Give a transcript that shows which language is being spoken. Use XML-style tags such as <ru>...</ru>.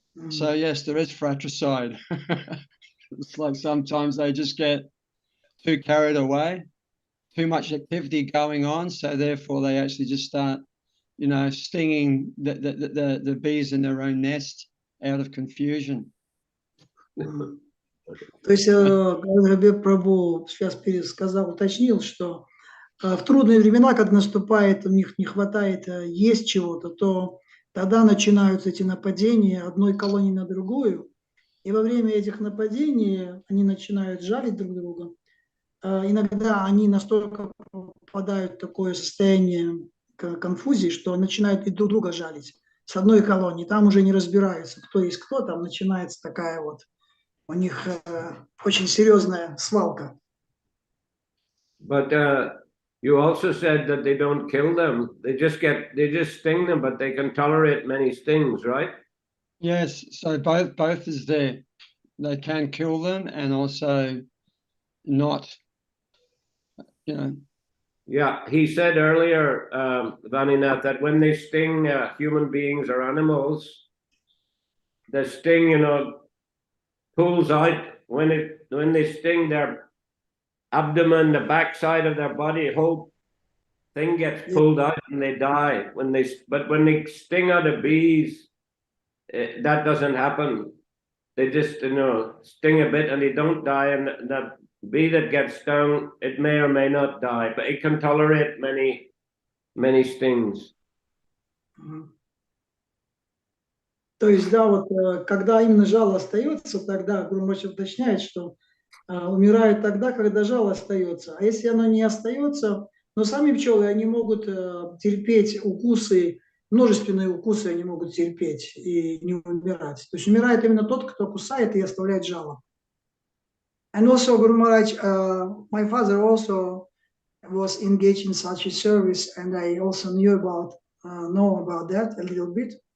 <en>So yes, there is fratricide. It's like sometimes they just get too carried away, too much activity going on, so therefore they actually just start, stinging the bees in their own nest out of confusion.</en> <ru>То есть Рабби Прабху сейчас пересказал, уточнил, что в трудные времена, когда наступает, у них не хватает есть чего-то, то тогда начинаются эти нападения одной колонии на другую. И во время этих нападений они начинают жалить друг друга. Иногда они настолько попадают в такое состояние конфузии, что начинают и друг друга жалить с одной колонии. Там уже не разбираются, кто есть кто, там начинается такая вот у них очень серьезная свалка.</ru> <en>But you also said that they don't kill them. They just sting them, but they can tolerate many stings, right? Yes, so both is there. They can kill them and also not, Yeah, he said earlier, Vaninath, that when they sting human beings or animals, the sting, pulls out when they sting their abdomen, the backside of their body, whole thing gets pulled out and they die. But when they sting other bees, that doesn't happen. They just sting a bit and they don't die, and the bee that gets stung, it may or may not die, but it can tolerate many stings.</en> <ru>То есть, да, вот когда именно жало остается, тогда Гурумач уточняет, что умирают тогда, когда жало остается. А если оно не остается, но сами пчелы, они могут терпеть укусы, множественные укусы они могут терпеть и не умирать. То есть умирает именно тот, кто кусает и оставляет жало.</ru> <en>And also, Guru Maharaj, my father also was engaged in such a service, and I also know about that a little bit.</en>